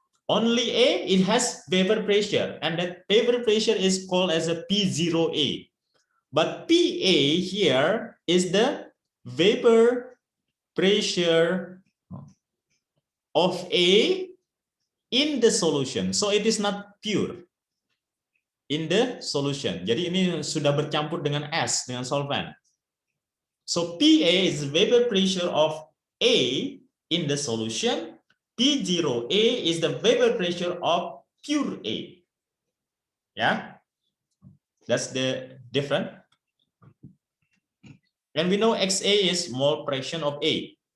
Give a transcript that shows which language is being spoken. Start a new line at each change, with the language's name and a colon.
English: Only A, it has vapor pressure, and that vapor pressure is called as a P0A. But PA here is the vapor pressure of A in the solution. So it is not pure in the solution.
Indonesian: Jadi ini sudah bercampur dengan S, dengan solvent.
English: So PA is vapor pressure of A in the solution. P0A is the vapor pressure of pure A. Yeah, that's the difference. And we know XA is mole fraction of A.